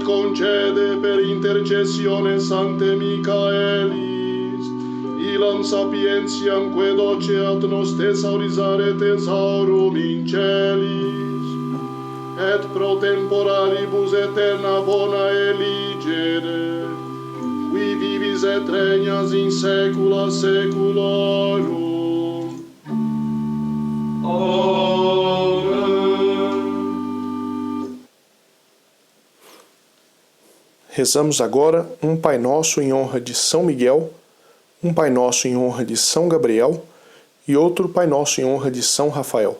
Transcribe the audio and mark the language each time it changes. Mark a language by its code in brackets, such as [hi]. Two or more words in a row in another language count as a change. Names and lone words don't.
[la] concede per intercessione Sancte Michaelis, ilam sapientiam que doceat nos thesaurizare thesaurum in celis, et pro temporalibus eterna bona eligere, qui vivis et regnas in saecula saeculorum. Amen. [pt] Rezamos agora um Pai Nosso em honra de São Miguel, um Pai Nosso em honra de São Gabriel e outro Pai Nosso em honra de São Rafael.